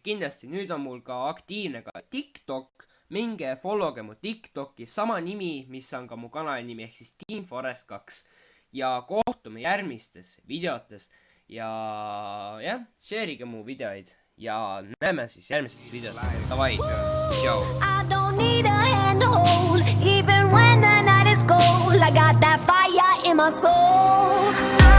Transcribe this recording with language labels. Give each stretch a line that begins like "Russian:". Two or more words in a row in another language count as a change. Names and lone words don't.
Estonian: Kindlasti nüüd on mul ka aktiivne ka TikTok. Minge followge mu TikToki. Sama nimi, mis on ka mu kanali nimi, ehk siis Team Forest 2. Ja kohtume järgmistes videotes. Ja jah, share'ige mu videoid. ja näeme siis järgmistes videotes. Davai, tšau.
English: I don't need a hand to hold, even when the night is cold. I got that fire in my soul.